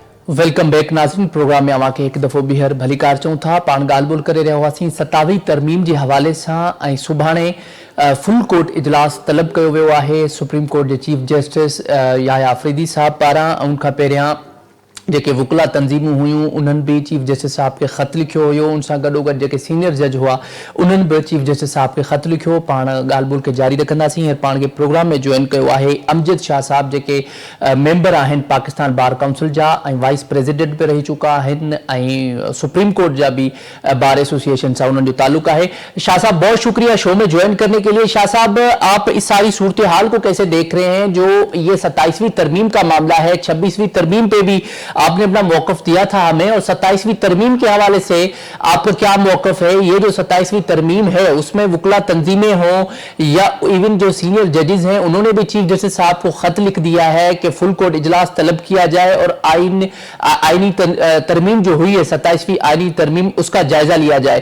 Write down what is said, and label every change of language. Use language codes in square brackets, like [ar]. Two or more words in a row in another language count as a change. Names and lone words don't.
[en] welcome back नाज़रीन। [sd] प्रोग्राम में अवां खे हिकु दफ़ो ॿीहर भलीकार चऊं था। पाण ॻाल्हि ॿोल करे रहिया हुआसीं 27वीं तरमीम जे हवाले सां ऐं सुभाणे [en] full court [sd] इजलास तलब कयो वियो आहे सुप्रीम कोर्ट जे [en] chief justice [sd] याया आफरीदी साहब पारां। उन खां पहिरियां जेके वुकला तंज़ीमूं हुयूं उन्हनि बि [en] chief justice [sd] साहब खे ख़त लिखियो हुयो। उन सां गॾोगॾु जेके [en] senior judge [sd] हुआ उन्हनि बि [en] chief justice [sd] साहब खे ख़त लिखियो। पाण ॻाल्हि ॿोल खे जारी रखंदासीं। हींअर पाण खे प्रोग्राम में जॉइन कयो आहे अमजद शाह साहब, जेके मेंबर आहिनि पाकिस्तान बार काउंसिल जा ऐं [en] vice president [sd] बि रही चुका आहिनि ऐं सुप्रीम कोर्ट जा भी बार एसोसिएशन सां उन्हनि जो ताल्लुक है। [ur] شاہ صاحب، بہت شکریہ شو میں جوائن کرنے کے لیے۔ شاہ صاحب، آپ اس ساری صورت حال کو کیسے دیکھ رہے ہیں? جو یہ 27ویں ترمیم کا معاملہ ہے، 26ویں ترمیم پہ بھی آپ نے اپنا موقف دیا تھا ہمیں، اور 27ویں ترمیم کے حوالے سے آپ کا کیا موقف ہے? یہ جو 27ویں ترمیم ہے اس میں وکلا تنظیمیں ہوں یا ایون جو [en] senior judges [ur] ہیں انہوں نے بھی [en] chief justice [ur] صاحب کو خط لکھ دیا ہے کہ [en] full court [ur] اجلاس طلب کیا جائے اور آئینی ترمیم جو ہوئی ہے 27ویں آئینی ترمیم اس کا جائزہ لیا جائے.